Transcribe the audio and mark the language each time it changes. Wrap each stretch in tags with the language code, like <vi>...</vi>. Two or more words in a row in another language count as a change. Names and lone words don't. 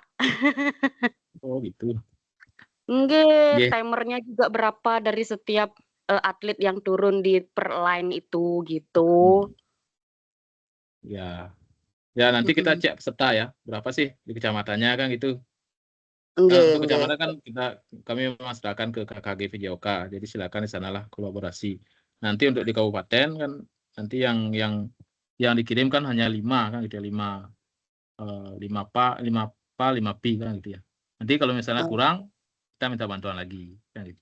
<id>Oh gitu. Nggih, Nggih. timernya juga berapa dari setiap atlet yang turun di per line itu gitu. Ya. Ya nanti kita Mm-mm. cek peserta ya. Berapa sih di kecamatannya kan gitu. Nah, Nggih, untuk nggih. kecamatan kan kami memasrahkan ke KKG VJOK. Jadi silakan di sanalah kolaborasi. Nanti untuk di kabupaten kan nanti yang dikirim kan hanya 5 kan gitu ya. 5 PA, 5 P kan gitu ya. Nanti kalau misalnya Oh, kurang kita minta bantuan lagi kan gitu.</id>